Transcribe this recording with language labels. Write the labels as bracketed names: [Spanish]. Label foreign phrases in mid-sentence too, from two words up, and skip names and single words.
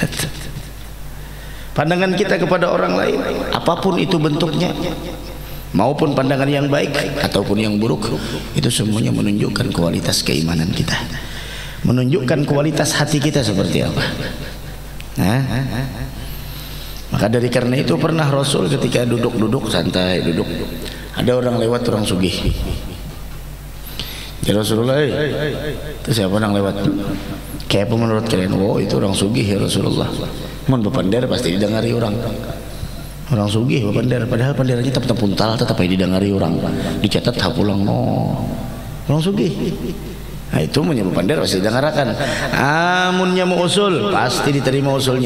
[Indonesian] Pandangan kita kepada orang lain, apapun itu bentuknya, maupun pandangan yang baik ataupun yang buruk, itu semuanya menunjukkan kualitas keimanan kita, menunjukkan kualitas hati kita seperti apa. Maka dari karena itu pernah Rasul ketika duduk santai, ada orang lewat, orang sugih. [Arabic] Ya Rasulullah, [Indonesian] itu siapa yang lewat? Kayak apa menurut kalian? Oh, [Banjar] itu orang sugih [Arabic] ya Rasulullah. [Banjar] Mun bepander pasti didengari orang. Orang sugih bepander, padahal pandernya tetap puntal, tetap didengari orang. Dicatat hapulang no. Orang sugih. Nah, itu menyebut pander pasti didengarakan. Amunnya mau usul pasti diterima usulnya.